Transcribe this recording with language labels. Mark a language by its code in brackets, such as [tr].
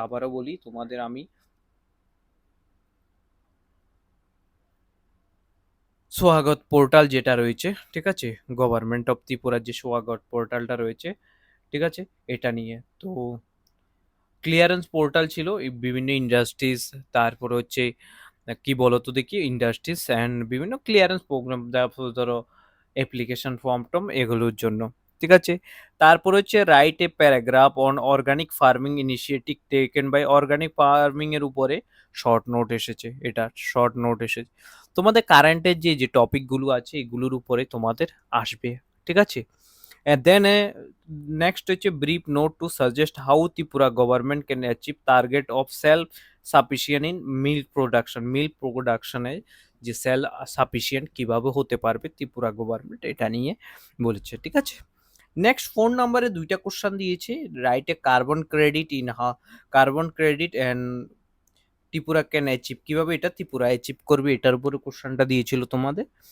[bn] আবারও বলি তোমাদের আমি, সোহাগত পোর্টাল যেটা রয়েছে, ঠিক আছে, গভর্নমেন্ট অফ ত্রিপুরার যে সোহাগত পোর্টালটা রয়েছে, ঠিক আছে, এটা নিয়ে তো ক্লিয়ারেন্স পোর্টাল ছিল এই বিভিন্ন ইন্ডাস্ট্রিজ, তারপর হচ্ছে কি বলতো দেখি, ইন্ডাস্ট্রিজ অ্যান্ড বিভিন্ন ক্লিয়ারেন্স প্রোগ্রাম, তারপর ধরো অ্যাপ্লিকেশন ফর্ম টম এগুলোর জন্য। ঠিক আছে, তারপর হচ্ছে [en] write a paragraph on organic farming initiative taken by [bn] organic farming এর উপরে শর্ট নোট এসেছে। এটা শর্ট নোট এসেছে তোমাদের কারেন্টের যে যে টপিকগুলো আছে এগুলোর উপরে তোমাদের আসবে। ঠিক আছে, [en] And then next [bn] হচ্ছে [en] brief note to suggest how Tripura government can achieve target of self sufficient in milk production. [bn] Milk প্রোডাকশনে যে সেল সাফিসিয়েন্ট কিভাবে হতে পারবে ত্রিপুরা গভর্নমেন্ট এটা নিয়ে বলেছে, ঠিক আছে। নেক্সট 4 নম্বরে দুইটা কোশ্চেন দিয়েছে, [en] write a carbon credit in carbon credit and Tripura can achieve, [bn] কিভাবে এটা ত্রিপুরা অ্যাচিভ করবে এটার উপরে কোশ্চেনটা দিয়েছিল তোমাদের।